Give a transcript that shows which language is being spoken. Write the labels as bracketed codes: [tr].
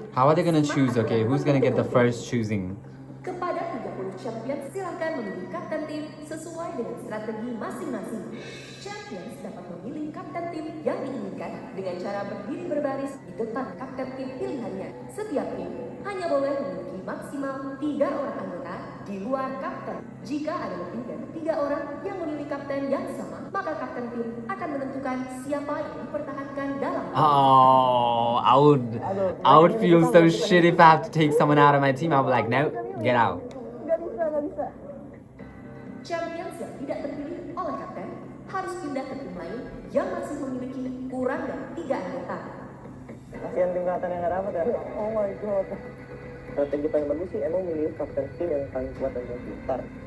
[en] How are they gonna choose? Okay, who's gonna get the first choosing? [id] Kepada 30 champion, silakan memilih kapten tim sesuai dengan strategi masing-masing. Champions dapat memilih kapten tim yang diinginkan dengan cara berdiri berbaris di depan kapten tim pilihannya. Setiap tim hanya boleh memiliki maksimal 3 orang anggota di luar kapten. Jika ada lebih dari 3 orang yang memilih kapten yang sama, maka kapten tim akan menentukan siapa yang dipertahankan dalam. [en] Oh, I would feel so shit if I have to take someone out of my team. I'll be like, no, get out. [id] Gak bisa. Champions yang tidak terpilih oleh kapten harus pindah ke tim lain yang masih memiliki kurang dari 3 anggota. Kasihan tim kapten yang nggak dapat ya. [en] Oh my god. [id] Strategi paling bagus sih emang milih kapten tim yang paling kuat dan yang pintar.